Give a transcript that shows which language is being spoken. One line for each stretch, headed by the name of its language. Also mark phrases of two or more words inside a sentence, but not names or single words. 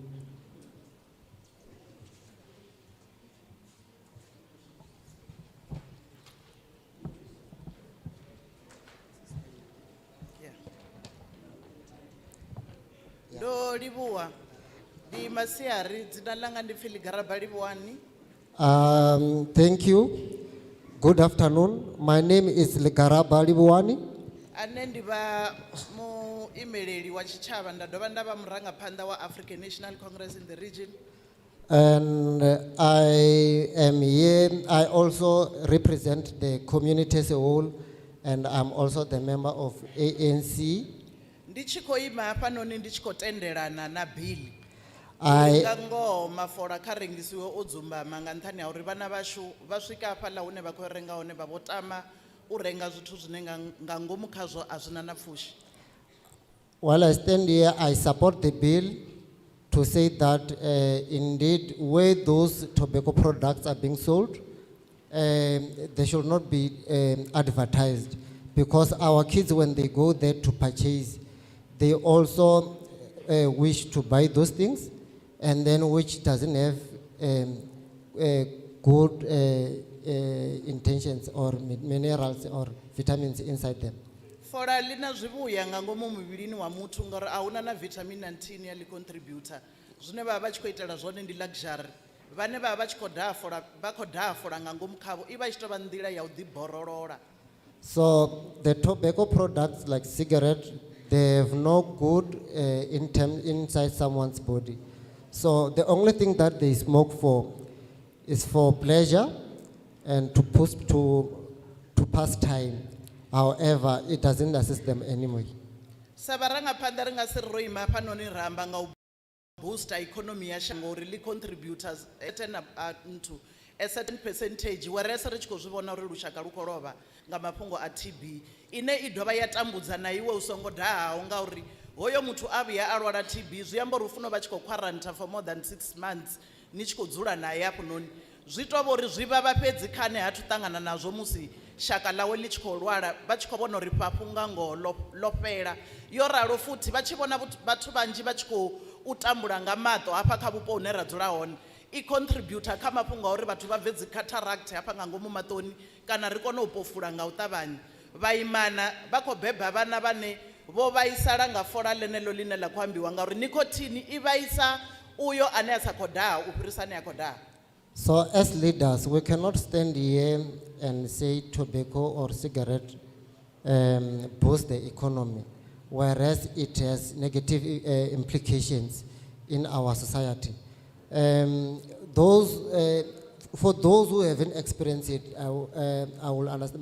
Venda: Ndo livhuwa ndi masiari dzina langa ndi Pfi Ligaraba Livhuwani.
English: Thank you. Good afternoon. My name is Ligaraba Livhuwani.
Venda: Ane ndi vha muimeleli wa tshitshavha nda dovha nda vha murangaphanḓa wa African National Congress
English: in the region. And I am here. I also represent the community as a whole, and I'm also the member of ANC.
Venda: Ndi tshi khou ima hafhanoni ndi tshi khou tendelana na bili. Nga ngoho mafola kha rengisiwe o dzumbama nga nṱhani ha uri vhana vhashu vha swika hafhaḽa hune vha khou renga hone vha vho tama u renga zwithu zwine nga ngomu khazwo a zwina na pfushi.
English: While I stand here, I support the bill to say that indeed where those tobacco products are being sold, they should not be advertised, because our kids, when they go there to purchase, they also wish to buy those things, and then which doesn't have good intentions or minerals or vitamins inside them.
Venda: Fola lina zwivhuya nga ngomu muvhilini wa muthu ngori ahuna na vitamin na nthihi ya li contributor zwine vha tshi khou itela zwone ndi luxury vhane vha vha tshi khou daha fola vha khou daha fola nga ngomu khavho i vha tshi tou vha nḓila ya u ḓiborolola.
English: So the tobacco products like cigarette, they have no good inside someone's body. So the only thing that they smoke for is for pleasure and to pass time. However, it doesn't assist them anymore.
Venda: Sabarangaphanḓa ri nga si ro ima hafhanoni ra amba nga u
English: booster economy
Venda: ya shango uri li contributors
English: a certain percentage
Venda: whereas ri tshi khou zwi vhona uri lushaka lu khou lovha nga mafhungo a TB ine I dovha ya tambudza na iwe u songo dahaho nga uri hoyo muthu a vhuya a lwala TB zwi amba uri u funa vha tshi khou
English: quarantine for more than 6 months
Venda: ni tshi khou dzula naye hafhanoni zwi tou vha uri zwi vha vha fhedzi khane ha thu ṱangana nazwo musi shaka lawe li tshi khou lwala vha tshi khou vhona uri fhafhu nga ngoho lo fhela yo ralo futhi vha tshi vhona vhathu vhanzhi vha tshi khou tambula nga maṱo hafha kha vhupo hune ra dzula hone I contributor kha mafhungo a uri vhathu vha bve dzi cataract hafha nga ngomu maṱoni kana ri kone u pofula nga u ṱavhanya. Vhaimana vha khou beba vhana vhane vho vhaisala nga fola ḽeneḽo ḽine ḽa khou ambiwa ngauri nicotine I vhaisa uyo ane a sa khou daha u fhirisa ane a khou daha.
English: So as leaders, we cannot stand here and say tobacco or cigarette boost the economy, whereas it has negative implications in our society. For those who haven't experienced it, I will understand.